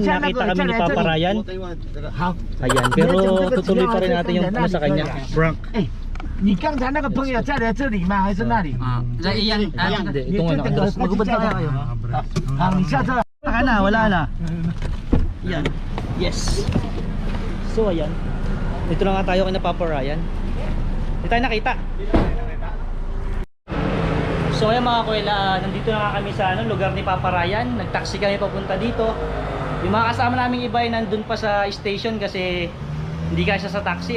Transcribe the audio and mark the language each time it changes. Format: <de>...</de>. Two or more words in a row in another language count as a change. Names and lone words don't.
<tl>Nakita kami ni Papa Ryan. Ayan, pero tutuloy pa rin natin yung sa kanya. Prank.</tl> <zh>你刚才那个朋友在这里吗？还是那里？</zh> <tl>Hindi, ito nga na. Magubad na kayo.</tl> <zh>好，你下车。</zh> <tl>Wala na, wala na. Yan. Yes. So ayan. Dito na nga tayo kay na Papa Ryan. Hindi tayo nakita. So ayan mga kuwela, nandito na nga kami sa lugar ni Papa Ryan. Nagtaxi kami papunta dito. Yung mga kasama naming iba ay nandun pa sa station kasi hindi kasya sa taxi.</tl>